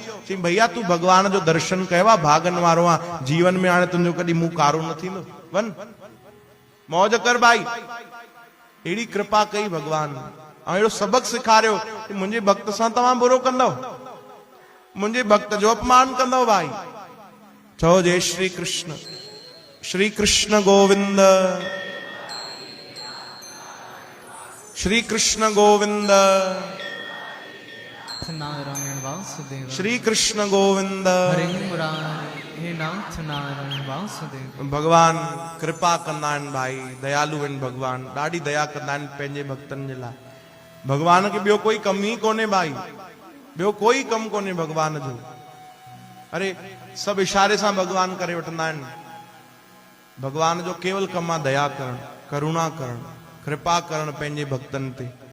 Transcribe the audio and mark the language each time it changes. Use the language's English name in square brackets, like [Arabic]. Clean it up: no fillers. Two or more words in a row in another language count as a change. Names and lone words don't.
[Sindhi] चई भैया तूं भगवान जो दर्शन कयो आहे, भागन वारो आहे, जीवन में हाणे तुंहिंजो कॾहिं मुंहुं कारो न थींदो, वञ मौज कर भाई। अहिड़ी कृपा कई भगवान, ऐं अहिड़ो सबक़ सेखारियो कि मुंहिंजे भक्त सां तव्हां बुरो कंदव, मुंहिंजे भक्त जो अपमान कंदव भाई। चओ जय श्री कृष्ण। श्री कृष्ण गोविंद, श्री कृष्ण गोविंद, नारायण वासुदेव, श्री कृष्ण गोविंद, हरे मुरारी, हे नाथ नारायण वासुदेव। भगवान कृपा कंदा आहिनि भाई, दयालु आहिनि भगवान, ॾाढी दया कंदा आहिनि पंहिंजे भक्तनि जे लाइ। भगवान खे ॿियो कोई कम ई कोन्हे भाई, ॿियो कोई कम कोन्हे भगवान जो। अरे सभु इशारे सां भगवान करे वठंदा आहिनि। भगवान जो केवल कम आहे दया करण, करुणा करण, कृपा करण पंहिंजे भक्तनि ते।